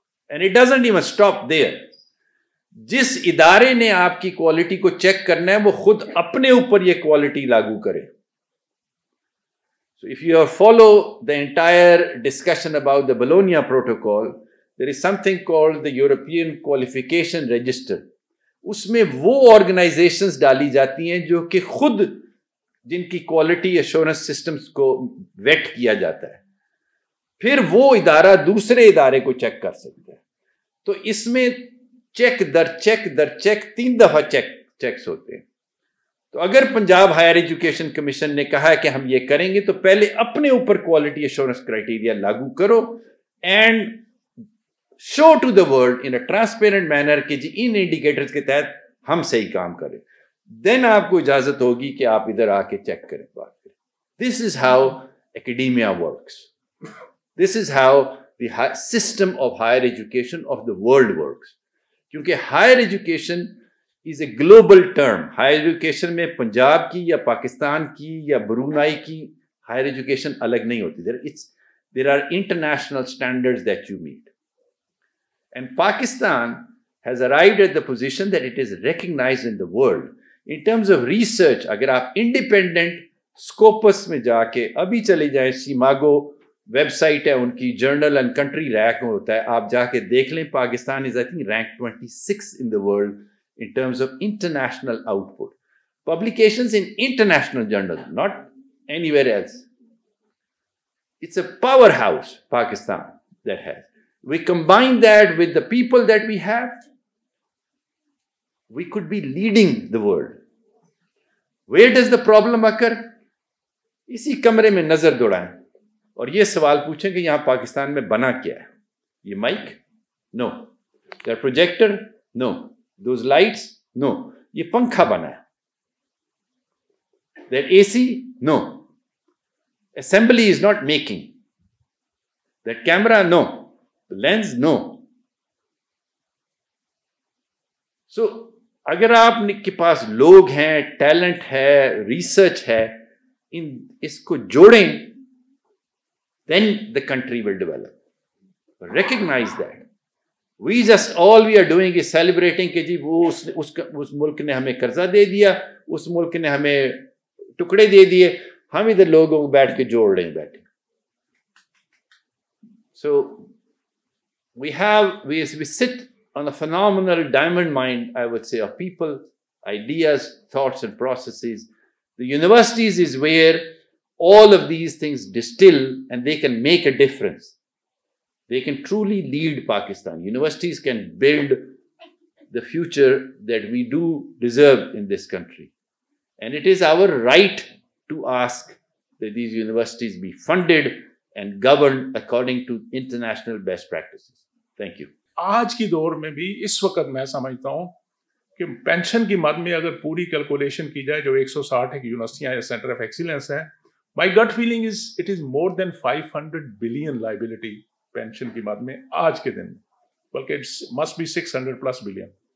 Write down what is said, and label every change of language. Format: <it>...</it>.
<en>And it doesn't even stop there.</en> <ur>جس ادارے نے آپ کی کوالٹی کو چیک کرنا ہے وہ خود اپنے اوپر یہ کوالٹی لاگو کرے.</ur> <en>So if you follow the entire discussion about the Bologna Protocol, there is something called the European Qualification Register.</en> <ur>اس میں وہ آرگنائزیشنز ڈالی جاتی ہیں جو کہ خود جن کی کوالٹی ایشورنس سسٹمز کو ویٹ کیا جاتا ہے, پھر وہ ادارہ دوسرے ادارے کو چیک کر سکتا ہے. تو اس میں چیک در چیک در چیک 3 دفعہ چیکس ہوتے ہیں. تو اگر پنجاب ہائر ایجوکیشن کمیشن نے کہا ہے کہ ہم یہ کریں گے تو پہلے اپنے اوپر کوالٹی ایشورنس کرائٹیریا لاگو کرو</ur> <en>and show to the world in a transparent manner</en> <ur>کہ جی ان انڈیکیٹرز کے تحت ہم صحیح کام کریں. دین آپ کو اجازت ہوگی کہ آپ ادھر آ کے چیک کریں, بات کریں.</ur> <en>This is how academia works. This is how the system of higher education of the world works.</en> <ur>کیونکہ</ur> <en>higher education is a global term.</en> <ur>higher education میں پنجاب کی یا پاکستان کی یا برونائی کی higher education الگ نہیں ہوتی.</ur> <en>There are international standards that you meet. And Pakistan has arrived at the position that it is recognized in the world. In terms of research,</en> <ur>اگر آپ independent Scopus میں جا کے ابھی چلے جائیں, سیماگو ویب سائٹ ہے ان کی, جرنل اینڈ کنٹری رینک ہوتا ہے, آپ جا کے دیکھ لیں.</ur> <en>Pakistan is I think ranked 26 in the world in terms of international output. Publications in international journals, not anywhere else. It's a powerhouse, Pakistan, that has. We combine that with the people that we have, we could be leading the world. Where does the problem occur?</en> <ur>اسی کمرے میں نظر دوڑائیں اور یہ سوال پوچھیں کہ یہاں پاکستان میں بنا کیا ہے. یہ mic? Know.</ur> <en>Their projector? No. Those lights? No.</en> <ur>یہ پنکھا بنا ہے.</ur> <en>That AC? No. Assembly is not making. That camera? No. Lens? No.</en> <ur>So اگر آپ کے پاس لوگ ہیں, ٹیلنٹ ہے, ریسرچ ہے, اس کو جوڑیں,</ur> <en>then the country will develop. Recognize that. All we are doing is celebrating</en> <ur>کہ جی وہ اس ملک نے ہمیں قرضہ دے دیا, اس ملک نے ہمیں ٹکڑے دے دیے, ہم ادھر لوگوں کو بیٹھ کے جوڑ رہے ہیں بیٹھے.</ur> <en>So we sit on a phenomenal diamond mine, I would say, of people, ideas, thoughts and processes. The universities is where all of these things distill and they can make a difference. They can truly lead Pakistan. Universities can build the future that we do deserve in this country. And it is our right to ask that these universities be funded and governed according to international best practices. Thank you.</en> <ur>آج کی دور میں بھی اس وقت میں سمجھتا ہوں کہ پینشن کی مد میں اگر پوری کیلکولیشن کی جائے جو 160 ایک یونیورسٹیاں یا سینٹر آف ایکسیلنس ہے،</ur> <en>my gut feeling is it is more than</en> <ur>500 billion liability pension کی مد میں آج کے دن میں، بلکہ مسٹ بی 600 پلس بلین.</ur>